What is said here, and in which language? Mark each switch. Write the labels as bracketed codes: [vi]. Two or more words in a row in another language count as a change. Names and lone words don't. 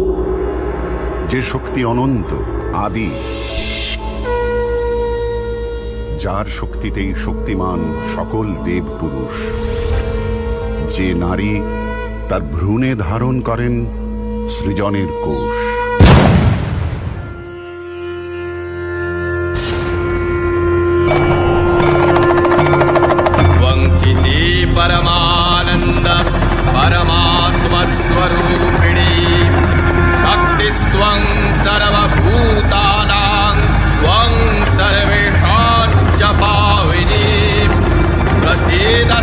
[bn] যে শক্তি অনন্ত, আদি, যার শক্তিতেই শক্তিমান সকল দেব পুরুষ। যে নারী তার ভ্রূণে ধারণ করেন সৃজনের কোষ। [sa] परमानंद परमात्मा स्वरूपिणी शक्तिस्त्वं सर्वभूतानां त्वं सर्वेषां च पाविनी प्रसीद